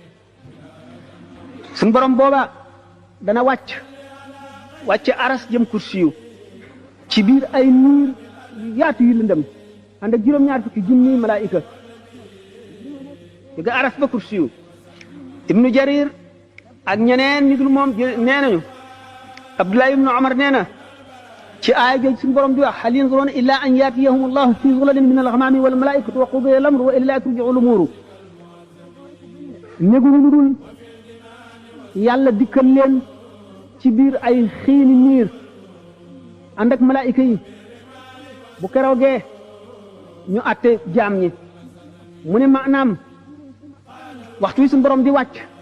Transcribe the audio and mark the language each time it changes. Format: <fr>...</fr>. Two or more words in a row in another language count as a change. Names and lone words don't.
<wo>suñ borom booba dana wàcc aras jëm kursiyu ci biir ay niir yaatu yu lëndëm ànd ak juróom-ñaar fukki junni malaayika jóge aras ba kursiyu ibnu jarir ak ñeneen ñu dul moom nee nañu abdullah ibnu omar nee na ci aaya jooju suñu borom di wax</wo> <ar>هل ينظرون إلا أن يأتيهم الله في ظلل من الغمام والملائكة وقضي الأمر وإلى ترجع الأمور</ar> <wo>néguñu lu dul yàlla dikkal leen ci biir ay xiini niir ànd ak malaayika yi bu keroogee ñu àtte jaam ñi mu ne maanaam waxtu wi suñu borom di wàcc</wo>